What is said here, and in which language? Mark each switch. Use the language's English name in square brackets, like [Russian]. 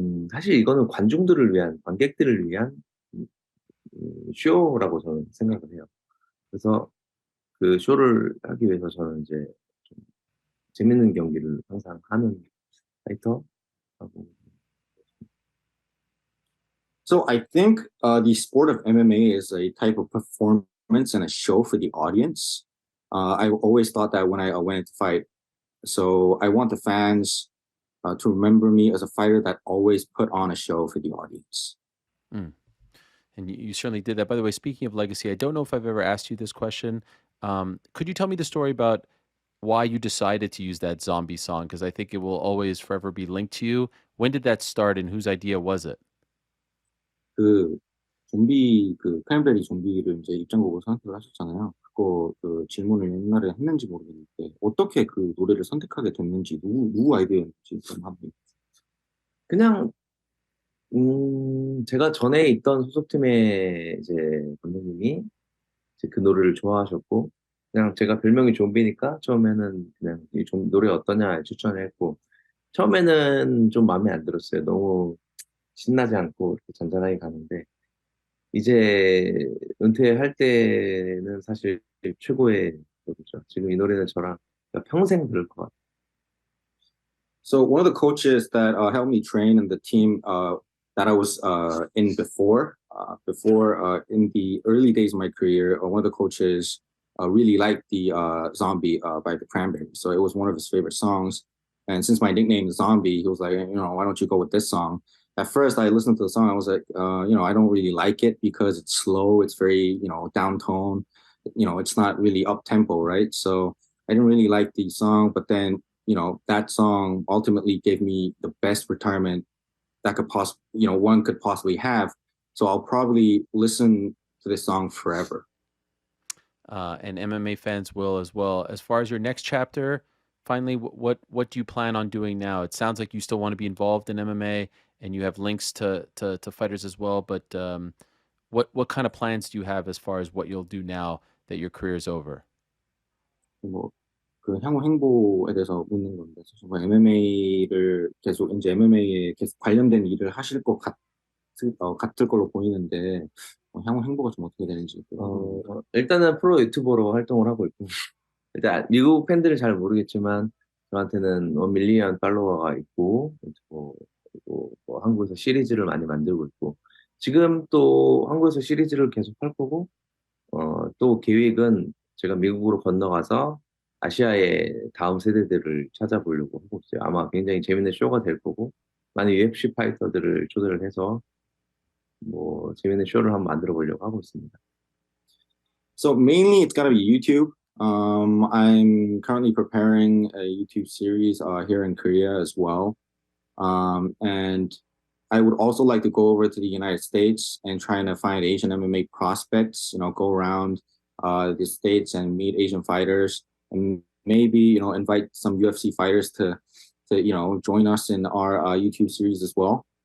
[Korean] 사실 이거는 관중들을 위한, 관객들을 위한 쇼라고 저는 생각을 해요. 그래서 그 쇼를 하기 위해서 저는 이제 좀 재밌는 경기를 항상 하는 파이터하고. [English] So I think the sport of MMA is a type of performance and a show for the audience. I always thought that when I went into fight. So I want the fans to remember me as a fighter that always put on a show for the audience. Mm. And you certainly did that. By the way, speaking of legacy, I don't know if I've ever asked you this question. Could you tell me the story about why you decided to use that zombie song? Because I think it will always forever be linked to you. When did that start and whose idea was it? [Korean] 그 크랜베리 좀비를 이제 입장곡으로 선택을 하셨잖아요. 그거 그 질문을 옛날에 했는지 모르겠는데 어떻게 그 노래를 선택하게 됐는지 누구 아이디어였는지 좀 한번. 그냥 제가 전에 있던 소속팀의 이제 감독님이 이제 그 노래를 좋아하셨고 그냥 제가 별명이 좀비니까 처음에는 그냥 이 노래 어떠냐 추천을 했고 처음에는 좀 마음에 안 들었어요. 너무 신나지 않고 이렇게 잔잔하게 가는데 이제 은퇴할 때는 사실 최고의 노래죠. 지금 이 노래는 저랑 평생 들을 것 같아요. [English] So one of the coaches that helped me train in the team that I was in before in the early days of my career, one of the coaches really liked the Zombie by the Cranberries. So it was one of his favorite songs. And since my nickname is Zombie, he was like, why don't you go with this song? At first, I listened to the song. I was like, I don't really like it because it's slow. It's very, down tone. It's not really up tempo, right? So I didn't really like the song. But then that song ultimately gave me the best retirement that one could possibly have. So I'll probably listen to this song forever. And MMA fans will as well. As far as your next chapter, finally, what do you plan on doing now? It sounds like you still want to be involved in MMA and you have links to fighters as well. But what kind of plans do you have as far as what you'll do now that your career is over? [Korean] 뭐, 그 향후 행보에 대해서 묻는 건데, 정말 MMA를 계속, 이제 MMA에 계속 관련된 일을 하실 것 같을 걸로 보이는데, 향후 행보가 좀 어떻게 되는지. 일단은 프로 유튜버로 활동을 하고 있고, 일단 미국 팬들은 잘 모르겠지만, 저한테는 1밀리언 팔로워가 있고, 그리고 한국에서 시리즈를 많이 만들고 있고, 지금 또 한국에서 시리즈를 계속 할 거고, 또 계획은 제가 미국으로 건너가서 아시아의 다음 세대들을 찾아보려고 하고 있어요. 아마 굉장히 재밌는 쇼가 될 거고 많은 UFC 파이터들을 초대를 해서 뭐 재밌는 쇼를 한번 만들어 보려고 하고 있습니다. [English] So mainly it's gotta be YouTube. I'm currently preparing a YouTube series here in Korea as well. And I would also like to go over to the United States and trying to find Asian MMA prospects, go around the States and meet Asian fighters and maybe, invite some UFC fighters to join us in our YouTube series as well.